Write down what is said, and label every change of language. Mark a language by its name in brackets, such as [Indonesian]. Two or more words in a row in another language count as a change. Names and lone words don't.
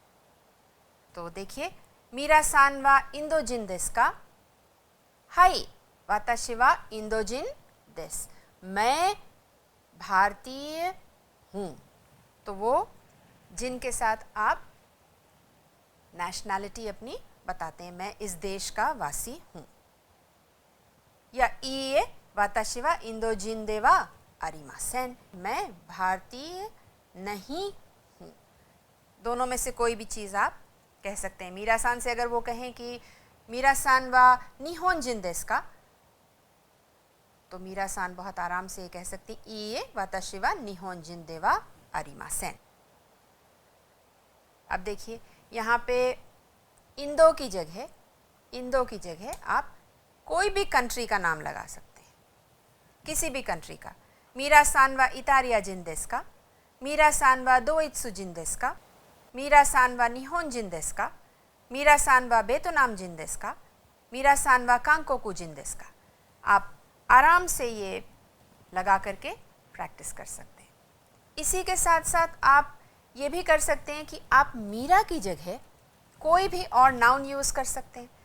[Hindi] तो देखिए, [Japanese] ミラさんはインド人ですか, はい、私はインド人です, [Hindi] मैं भारतीय हूँ। तो वो जिन के साथ आप नेशनैलिटी अपनी बताते हैं, मैं इस देश का वासी हूँ। [Japanese] या いいえ、私はインド人ではありません, [Hindi] मैं भारतीय नहीं हूँ। दोनों में से कोई भी चीज़ आप कह सकते हैं। मीरा-सान से अगर वो कहें कि [Japanese] ミラさんは日本人ですか, [Hindi] तो मीरा-सान बहुत आराम से ये कह सकती [Japanese] いいえ、私は日本人ではありません. [Hindi] अब देखिए यहाँ पे इंदो की जगह आप कोई भी कंट्री का नाम लगा सकते हैं, किसी भी कंट्री का। [Japanese] ミラさんはイタリア人ですか, ミラさんはドイツ人ですか, ミラさんは日本人ですか, ミラさんはベトナム人ですか, ミラさんは韓国人ですか. [Hindi] आप आराम से ये लगा करके प्रैक्टिस कर सकते हैं। इसी के साथ साथ आप ये भी कर सकते हैं कि आप मीरा की जगह कोई भी और नाउन यूज़ कर सकते हैं।